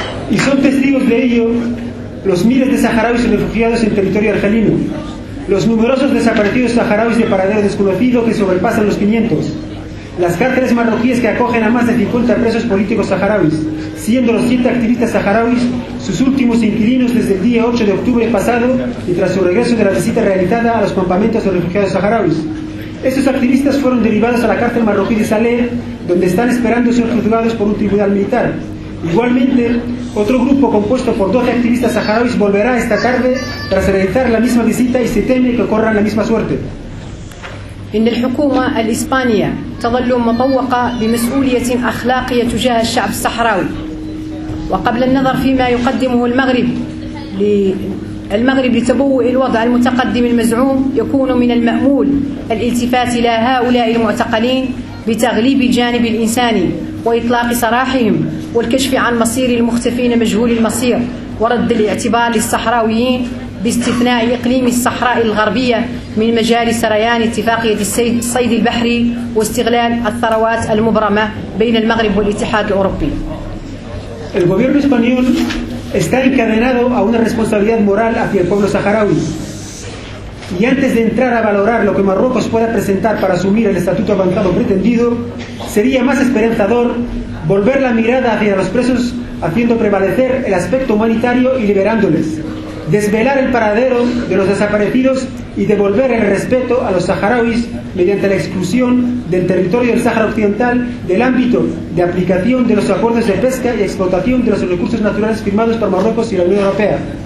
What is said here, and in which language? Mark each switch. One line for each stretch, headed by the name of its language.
Spanish: Y son testigos de ello los miles de saharauis refugiados en territorio argelino, los numerosos desaparecidos saharauis de paradero desconocido que sobrepasan los 500, las cárceles marroquíes que acogen a más de 50 presos políticos saharauis, siendo los 7 activistas saharauis sus últimos inquilinos desde el día 8 de octubre pasado y tras su regreso de la visita realizada a los campamentos de refugiados saharauis. Estos activistas fueron derivados a la cárcel marroquí de Salé, donde están esperando ser juzgados por un tribunal militar. Igualmente, otro grupo compuesto por 12 activistas saharauis volverá esta tarde tras realizar la misma visita y se teme que corran la misma suerte.
Arabic: إن الحكومة الإسبانية تظل مطوقة بمسؤولية أخلاقية تجاه الشعب الصحراوي. وقبل النظر فيما يقدمه المغرب لتبوء الوضع المتقدم المزعوم، يكون من المأمول الالتفات إلى هؤلاء المعتقلين بتغليب الجانب الإنساني وإطلاق سراحهم والكشف عن مصير المختفين مجهول المصير ورد الاعتبار للصحراويين باستثناء إقليم الصحراء الغربية من مجال سريان اتفاقية الصيد البحري واستغلال الثروات المبرمة بين المغرب والاتحاد الأوروبي.
Spanish: El gobierno español está encadenado a una responsabilidad moral hacia el pueblo saharaui. Y antes de entrar a valorar lo que Marruecos pueda presentar para asumir el estatuto avanzado pretendido, sería más esperanzador volver la mirada hacia los presos haciendo prevalecer el aspecto humanitario y liberándoles, desvelar el paradero de los desaparecidos y devolver el respeto a los saharauis mediante la exclusión del territorio del Sáhara Occidental del ámbito de aplicación de los acuerdos de pesca y explotación de los recursos naturales firmados por Marruecos y la Unión Europea.